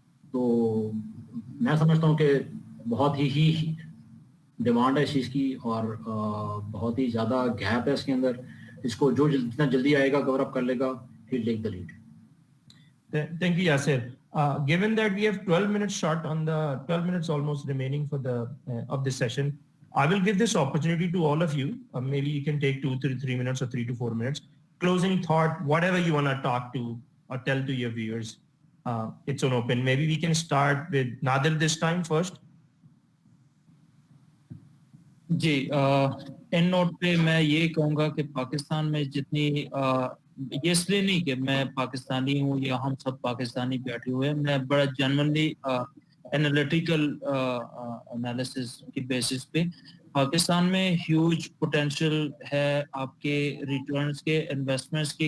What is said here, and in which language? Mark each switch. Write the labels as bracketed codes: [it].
[ur] تو میں سمجھتا ہوں کہ بہت ہی ڈیمانڈ ہے اس چیز کی اور بہت ہی زیادہ گیپ ہے اس کے اندر. اس کو جو جتنا جلدی آئے گا کور اپ کر لے گا, [en] he'll take the lead. Thank you, Yasir. Given that we have 12 minutes short on the 12 minutes almost remaining for the of this session, I will give this opportunity to all of you. Maybe you can take 3 minutes or 3 to 4 minutes. Closing thought, whatever you want to talk to or tell to your viewers. It's on open. Maybe we can start with Nadir this time first. [ur] جی in note پہ میں یہ کہوں گا کہ پاکستان میں جتنی یہ اس لیے نہیں کہ میں پاکستانی ہوں یا ہم سب پاکستانی بیٹھے ہوئے ہیں, میں بڑا جنرلی انالیٹیکل انالیسس کی بیسس پہ پاکستان میں ہیوج پوٹینشیل ہے آپ کے ریٹرنز کے, انویسٹمنٹس کے.